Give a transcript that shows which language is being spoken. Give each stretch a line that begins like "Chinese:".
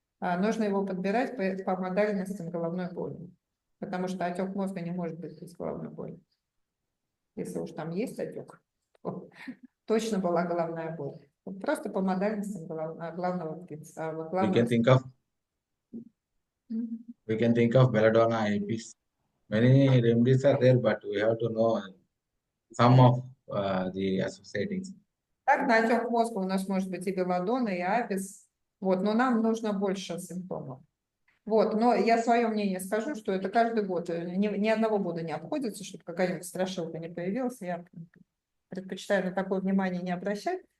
Russian: Нужно его подбирать по модальностям головной боли, потому что отек мозга не может быть без головной боли. если уж там есть отек, то точно была головная боль. Просто по модальностям главного принципа.
English: We can think of belladonna, APs. Many remedies are there, but we have to know some of the associating.
Russian: Так, на отек мозга у нас может быть и белладонна, и апис. Вот, но нам нужно больше симптомов. Вот, но я свое мнение скажу, что это каждый год, ни одного года не обходится, чтобы какая-нибудь страшилка не появилась. Я предпочитаю на такое внимание не обращать.